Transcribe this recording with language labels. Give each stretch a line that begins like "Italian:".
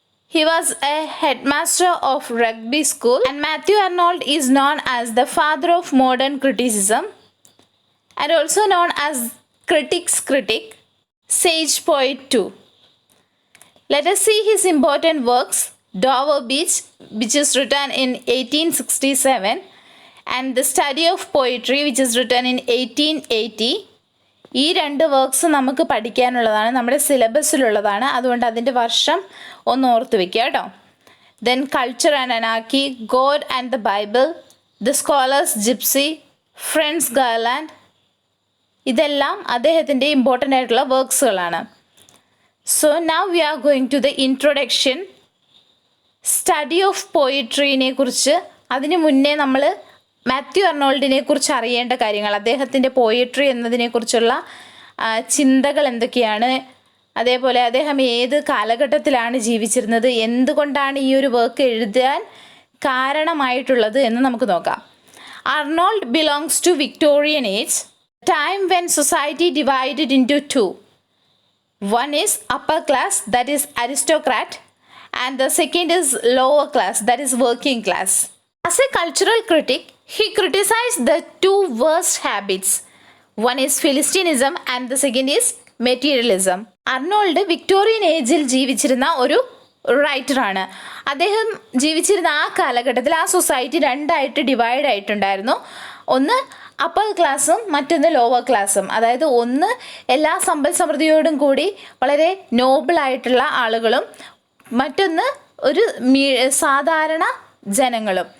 English: He was a headmaster of Rugby School, and Matthew Arnold is known as the father of modern criticism and also known as critics' critic, sage poet too. Let us see his important works. Dover Beach, which is written in 1867, and The Study of Poetry, which is written in 1880.
Malayalam: ഈ രണ്ട് works നമുക്ക് പഠിക്കാനുള്ളതാണ്, നമ്മുടെ സിലബസിലുള്ളതാണ്. അതുകൊണ്ട് അതിൻ്റെ വർഷം ഒന്ന് ഓർത്ത് വെക്കുക കേട്ടോ. Then culture and anarchy, God and the Bible, the scholars gypsy, friends ഗേർലാൻഡ്, ഇതെല്ലാം അദ്ദേഹത്തിൻ്റെ ഇമ്പോർട്ടൻ്റ് ആയിട്ടുള്ള വർക്ക്സുകളാണ്.
English: So now we are going to the introduction.
Malayalam: Study of പോയിട്രീനെ കുറിച്ച് അതിന് മുന്നേ നമ്മൾ മാത്യു അർണോൾഡിനെ കുറിച്ച് അറിയേണ്ട കാര്യങ്ങൾ, അദ്ദേഹത്തിൻ്റെ പോയട്രി എന്നതിനെക്കുറിച്ചുള്ള ചിന്തകൾ എന്തൊക്കെയാണ്, അതേപോലെ അദ്ദേഹം ഏത് കാലഘട്ടത്തിലാണ് ജീവിച്ചിരുന്നത്, എന്തുകൊണ്ടാണ് ഈ ഒരു വർക്ക് എഴുതാൻ കാരണമായിട്ടുള്ളത് എന്ന് നമുക്ക് നോക്കാം.
English: Arnold belongs to Victorian age, time when society divided into two. One is upper class, that is aristocrat, and the second is lower class, that is working class. As a cultural critic, he criticized the two worst habits. One is Philistinism and the second is materialism.
Malayalam: Arnold Victorian ഏജിൽ ജീവിച്ചിരുന്ന ഒരു റൈറ്ററാണ്. അദ്ദേഹം ജീവിച്ചിരുന്ന ആ കാലഘട്ടത്തിൽ ആ society രണ്ടായിട്ട് divide ആയിട്ടുണ്ടായിരുന്നു. ഒന്ന് അപ്പർ ക്ലാസ്സും മറ്റൊന്ന് ലോവർ ക്ലാസ്സും. അതായത് ഒന്ന് എല്ലാ സമ്പൽ സമൃദ്ധിയോടും കൂടി വളരെ നോബിളായിട്ടുള്ള ആളുകളും മറ്റൊന്ന് ഒരു സാധാരണ ജനങ്ങളും.